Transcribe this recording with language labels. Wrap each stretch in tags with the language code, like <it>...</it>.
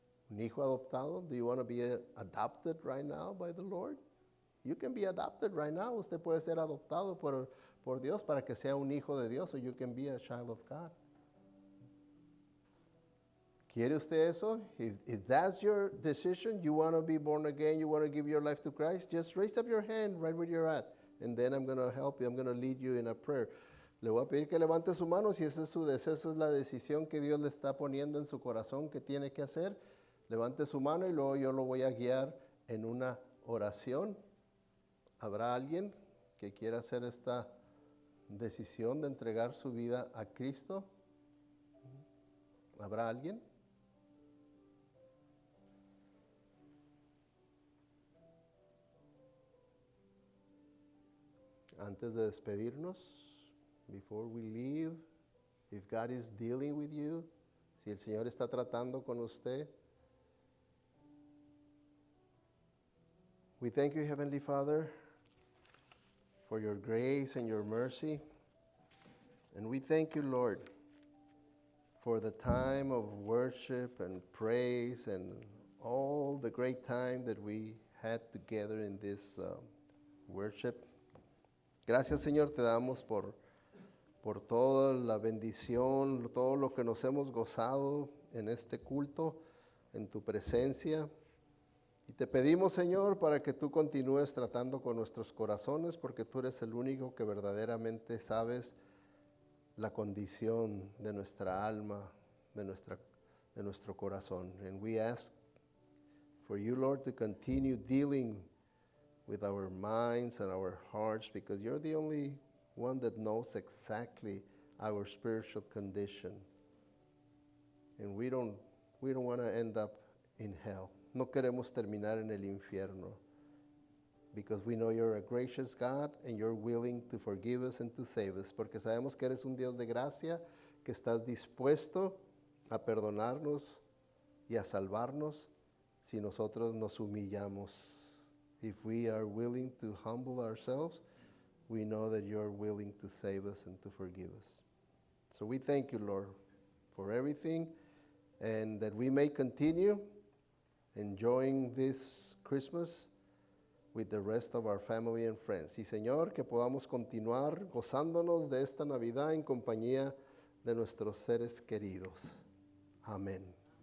<es>Un hijo adoptado.</es> <en>Do you want to be adopted right now by the Lord? You can be adopted right now.</en> <es>Usted puede ser adoptado por Dios para que sea un hijo de Dios.</es> <en>So you can be a child of God.</en> <es>¿Quiere usted eso?</es> <en>If that's your decision, you want to be born again, you want to give your life to Christ, just raise up your hand right where you're at. And then I'm going to help you. I'm going to lead you in a prayer.</en> <es>Le voy a pedir que levante su mano si ese es su deseo, esa es la decisión que Dios le está poniendo en su corazón que tiene que hacer. Levante su mano y luego yo lo voy a guiar en una oración. ¿Habrá alguien que quiera hacer esta decisión de entregar su vida a Cristo? ¿Habrá alguien? Antes de despedirnos,</es> <en>before we leave, if God is dealing with you,</en> <es>si el Señor está tratando con usted,</es> <en>we thank you, Heavenly Father, for your grace and your mercy. And we thank you, Lord, for the time of worship and praise and all the great time that we had together in this worship.</en> <es>Gracias, Señor, te damos por toda la bendición, todo lo que nos hemos gozado en este culto, en tu presencia. Y te pedimos, Señor, para que tú continúes tratando con nuestros corazones, porque tú eres el único que verdaderamente sabes la condición de nuestra alma, de nuestro corazón.</es> <en>And we ask for you, Lord, to continue dealing with our minds and our hearts, because you're the only one that knows exactly our spiritual condition. And we don't want to end up in hell.</en> <es>No queremos terminar en el infierno,</es> <en>because we know you're a gracious God and you're willing to forgive us and to save us,</en> <es>porque sabemos que eres un Dios de gracia, que estás dispuesto a perdonarnos y a salvarnos si nosotros nos humillamos.</es> <en>If we are willing to humble ourselves, we know that you're willing to save us and to forgive us. So we thank you, Lord, for everything, and that we may continue enjoying this Christmas with the rest of our family and friends.</en> <es>Y Señor, que podamos continuar gozándonos de esta Navidad en compañía de nuestros seres queridos. Amén.</es>